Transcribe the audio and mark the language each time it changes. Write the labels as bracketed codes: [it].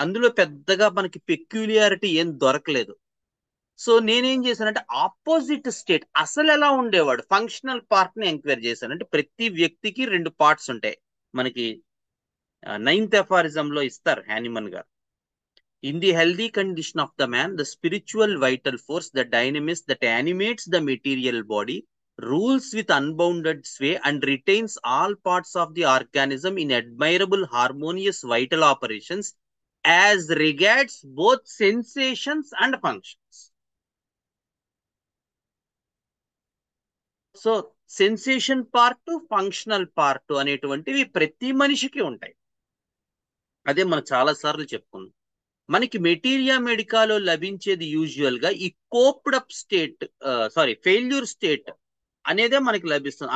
[te] అందులో పెద్దగా మనకి పెక్యులియారిటీ ఏం దొరకలేదు. సో నేనేం చేశానంటే ఆపోజిట్ స్టేట్ అసలు ఎలా ఉండేవాడు ఫంక్షనల్ పార్ట్ ని ఎంక్వైరీ చేశాను. అంటే ప్రతి వ్యక్తికి 2 పార్ట్స్ ఉంటాయి. మనకి 9th aphorism లో ఇస్తారు హ్యానిమన్ గారు. In the healthy condition of the man the spiritual vital force the dynamics that animates the material body [en] rules with unbounded sway and retains all parts of the organism in admirable harmonious vital operations as regards both sensations and functions. [te] So sensation part, functional part అనేటువంటివి ప్రతి మనిషికి ఉంటాయి. అదే మనం చాలా సార్లు చెప్పుకున్నాం. మనకి మెటీరియా మెడికాలో లభించేది యూజువల్ గా ఈ కోప్డ్ అప్ స్టేట్, ఫెయిల్యూర్ స్టేట్ అనేదే మనకి లభిస్తుంది.